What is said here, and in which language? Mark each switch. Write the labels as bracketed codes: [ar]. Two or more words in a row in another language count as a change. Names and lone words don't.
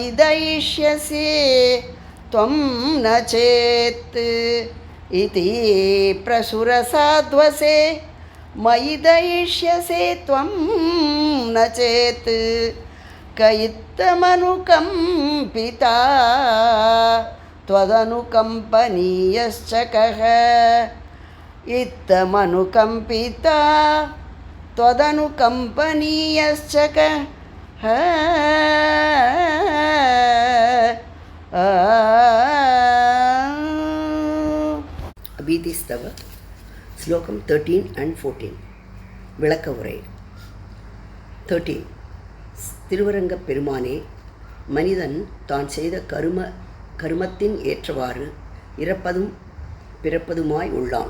[sa] दयिष्यसि त्वं न चेत् इति प्रसुरसाध्वसे मयि दयिष्यसे त्वं न चेत् क इत्थमनुकम्पिता त्वदनुकम्पनीयश्च कः इत्थमनुकम्पिता त्वदनुकम्पनीयश्च कः. [ta] அபிதிஸ்தவ ஸ்லோகம் 13 and 14. விளக்க உரை. 13. திருவரங்கப் பெருமானே, மனிதன் தான் செய்த கருமத்தின் ஏற்றவாறு இறப்பதும் பிறப்பதுமாய் உள்ளான்.